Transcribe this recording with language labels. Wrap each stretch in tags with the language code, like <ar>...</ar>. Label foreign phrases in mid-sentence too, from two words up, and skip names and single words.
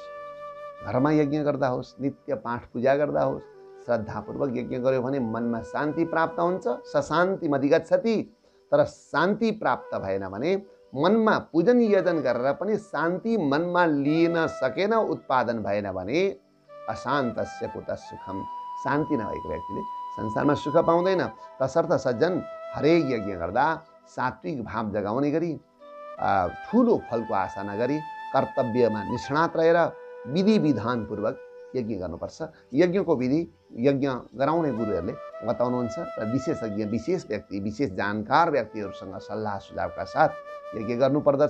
<ne>घरमा यज्ञ गर्दा होस्, नित्य पाठ पूजा गर्दा होस्, श्रद्धापूर्वक यज्ञ गर्यो भने मनमा शान्ति प्राप्त हुन्छ।</ne> <sa>सशान्तिम अधिगच्छति।</sa> <ne>तर शान्ति प्राप्त भएन भने, मनमा पूजन यजन गरेर पनि शान्ति मनमा लिन सकेन, उत्पादन भएन भने</ne> <sa>अशान्तस्य कुतः सुखम,</sa> <ne>शान्ति नभएको व्यक्तिले संसारमा सुख पाउँदैन। तसर्थ सज्जन, हरेक यज्ञ गर्दा सात्विक भाव जगाउने गरी, ठुलो फलको आशा नगरी, कर्तव्यमा निष्णात रहेर विधि विधानपूर्वक यज्ञ गर्नुपर्छ। यज्ञको विधि यज्ञ गराउने गुरुहरूले बताउनुहुन्छ र विशेषज्ञ, विशेष व्यक्ति, विशेष जानकार व्यक्तिहरूसँग सल्लाह सुझावका साथ यज्ञ गर्नुपर्दछ।</ne>